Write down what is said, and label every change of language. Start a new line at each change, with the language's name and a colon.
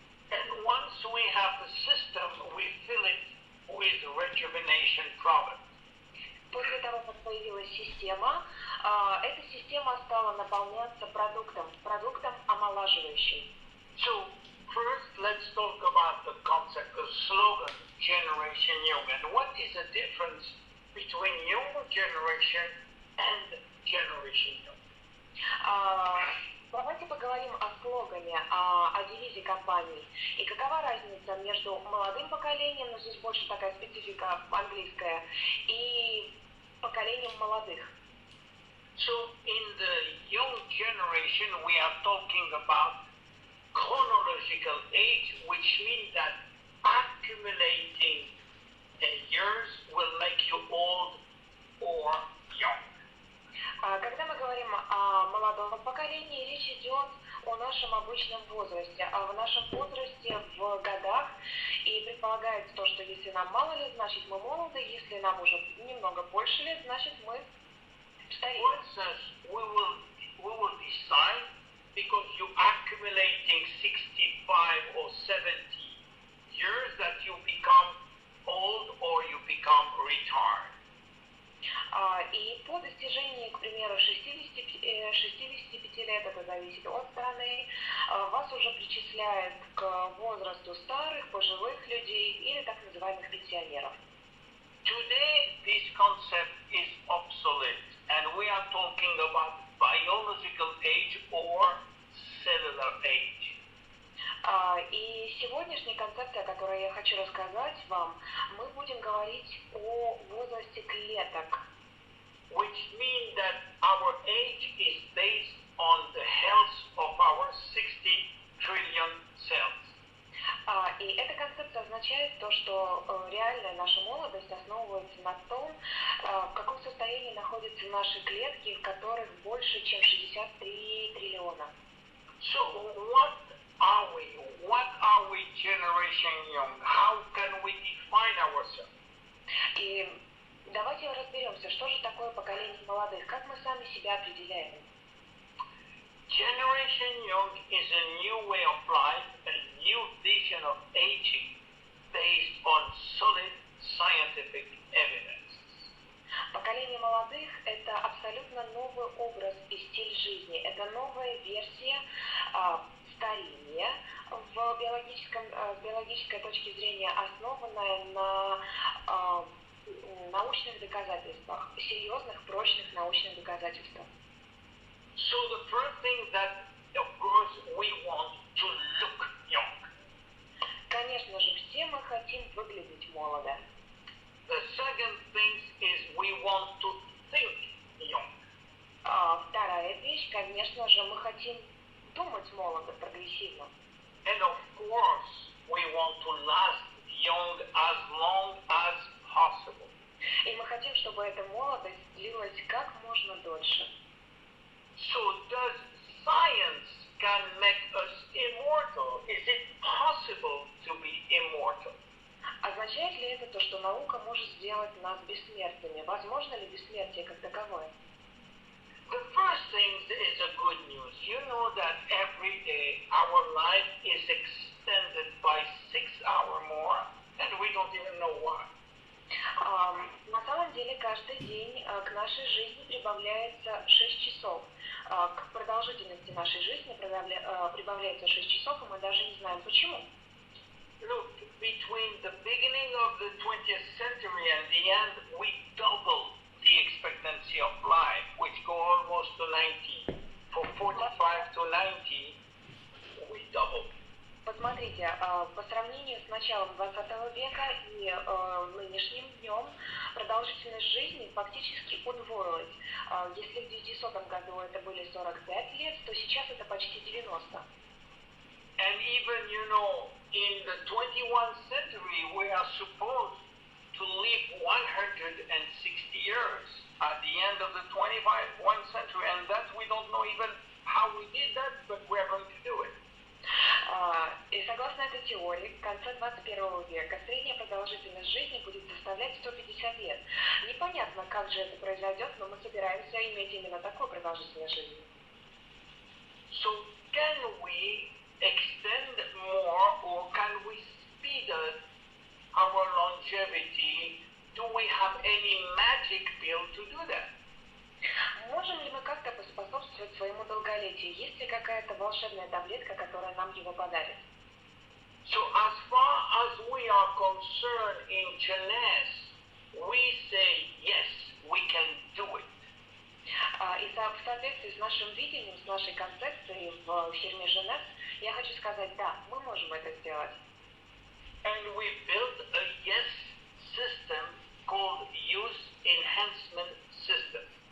English: And once we have the system, we fill it with rejuvenation product.
Russian: После того, как появилась система, эта система стала наполняться продуктом омолаживающим.
English: So first, let's talk about the concept, the slogan, Generation Young, and what is the difference between young generation and Generation Young?
Russian: Давайте поговорим о слогане, о девизе компании. И какова разница между молодым поколением, но здесь больше такая специфика английская, и поколением молодых.
English: So in the young generation, we are talking about chronological age, which means that accumulating years will make you old or young.
Russian: Когда мы говорим о молодом поколении, речь идет о нашем обычном возрасте, а в нашем возрасте в годах, и предполагается то, что если нам мало лет, значит мы молоды, если нам уже немного больше лет, значит мы стареем.
English: For instance, we will decide, because you accumulating 65 or 70 years, that you become old or you become retired.
Russian: И по достижении, к примеру, 65 лет, это зависит от страны, вас уже причисляют к возрасту старых, пожилых людей или так называемых пенсионеров.
English: Today, this concept is obsolete, and we are talking about biological age or cellular age.
Russian: И сегодняшняя концепция, о которой я хочу рассказать вам, мы будем говорить о возрасте клеток.
English: Which means that our age is based on the health of our 60 trillion cells.
Russian: И эта концепция означает то, что реальная наша молодость основывается на том, в каком состоянии находятся наши клетки, в которых больше, чем 63 триллиона.
English: So what are we? What are we, Generation Young? How can we define ourselves?
Russian: И давайте разберемся, что же такое поколение молодых, как мы сами себя определяем.
English: Generation Young is a new way of life, a new vision of aging based on solid scientific evidence.
Russian: Поколение молодых – это абсолютно новый образ и стиль жизни. Это новая версия старения с биологической точки зрения, основанная на научных доказательствах, серьезных, прочных научных доказательствах.
English: So the first thing that, of course, we want to look young.
Russian: Конечно же, все мы хотим выглядеть молодо.
English: The second thing is we want to think young.
Russian: Вторая вещь, конечно же, мы хотим думать молодо, прогрессивно.
English: And of course, we want to last young as long as possible.
Russian: И мы хотим, чтобы эта молодость длилась как можно дольше.
English: So does science can make us immortal? Is it possible to be immortal?
Russian: Означает ли это то, что наука может сделать нас бессмертными? Возможно ли бессмертие как таковое?
English: The first thing is a good news. You know that every day our life is extended by 6 hours more, and we don't even know why.
Russian: На самом деле каждый день к нашей жизни прибавляется 6 часов. К продолжительности нашей жизни прибавляется 6 часов, и мы даже не знаем почему.
English: Look, between the beginning of the 20th century and the end, we doubled the expectancy of life, which go almost to 90. For 45 to 90, we doubled.
Russian: Посмотрите, по сравнению с началом 20 века и нынешним днем продолжительность жизни фактически удвоилась. Если в 900 году это были 45 лет, то сейчас это почти 90.
English: And even, you know, in the 21st century, we are supposed to live 160 years at the end of the 21st century, and that we don't know even how we did that, but we're going to do it.
Russian: И согласно этой теории, в конце 21 века средняя продолжительность жизни будет составлять 150 лет. Непонятно, как же это произойдет, но мы собираемся иметь именно такую продолжительность жизни.
English: So can we extend more, or can we speed up our longevity? Do we have any magic pill to do that?
Russian: Можем ли мы как-то поспособствовать своему долголетию? Есть ли какая-то волшебная таблетка, которая нам его подарит?
English: So as far as we are concerned in JEUNESSE, we say yes, we can do it.
Russian: И в соответствии с нашим видением, с нашей концепцией в фирме JEUNESSE, я хочу сказать, да, мы можем это сделать.
English: And we built a yes system called Use Enhancement System.